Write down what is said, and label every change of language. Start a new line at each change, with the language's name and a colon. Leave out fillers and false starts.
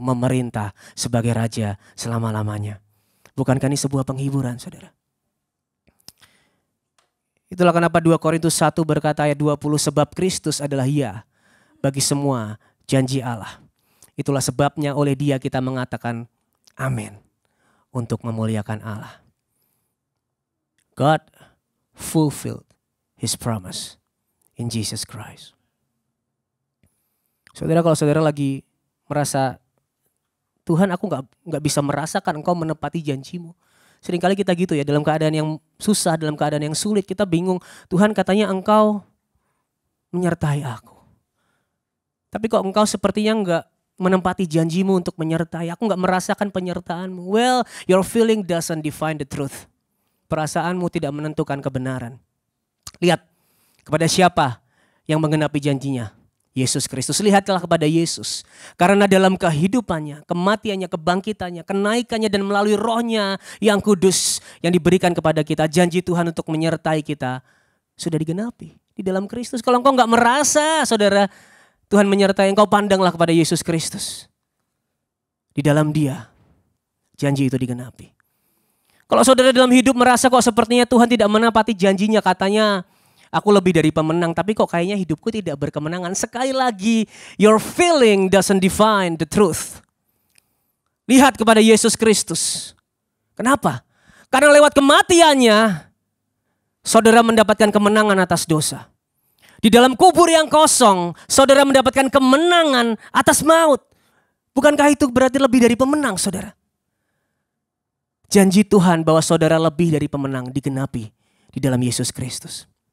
Indonesian: Memerintah sebagai raja selama-lamanya. Bukankah ini sebuah penghiburan saudara? Itulah kenapa 2 Korintus 1 berkata ayat 20, sebab Kristus adalah ya bagi semua janji Allah. Itulah sebabnya oleh dia kita mengatakan amin untuk memuliakan Allah.
English: God fulfilled his promise in Jesus Christ.
Indonesian: Saudara, kalau saudara lagi merasa Tuhan aku gak bisa merasakan engkau menepati janjimu. Seringkali kita gitu ya, dalam keadaan yang susah, dalam keadaan yang sulit kita bingung. Tuhan katanya engkau menyertai aku. Tapi kok engkau sepertinya gak menempati janjimu untuk menyertai. Aku gak merasakan penyertaanmu.
English: Well, your feeling doesn't define the truth.
Indonesian: Perasaanmu tidak menentukan kebenaran. Lihat kepada siapa yang menggenapi janjinya. Yesus Kristus. Lihatlah kepada Yesus. Karena dalam kehidupannya, kematiannya, kebangkitannya, kenaikannya dan melalui rohnya yang kudus yang diberikan kepada kita. Janji Tuhan untuk menyertai kita sudah digenapi di dalam Kristus. Kalau engkau gak merasa saudara Tuhan menyertai engkau, pandanglah kepada Yesus Kristus. Di dalam dia janji itu digenapi. Kalau saudara dalam hidup merasa kok sepertinya Tuhan tidak menepati janjinya, katanya aku lebih dari pemenang, tapi kok kayaknya hidupku tidak berkemenangan. Sekali lagi,
English: your feeling doesn't define the truth.
Indonesian: Lihat kepada Yesus Kristus. Kenapa? Karena lewat kematiannya, saudara mendapatkan kemenangan atas dosa. Di dalam kubur yang kosong, saudara mendapatkan kemenangan atas maut. Bukankah itu berarti lebih dari pemenang, saudara? Janji Tuhan bahwa saudara lebih dari pemenang digenapi di dalam Yesus Kristus.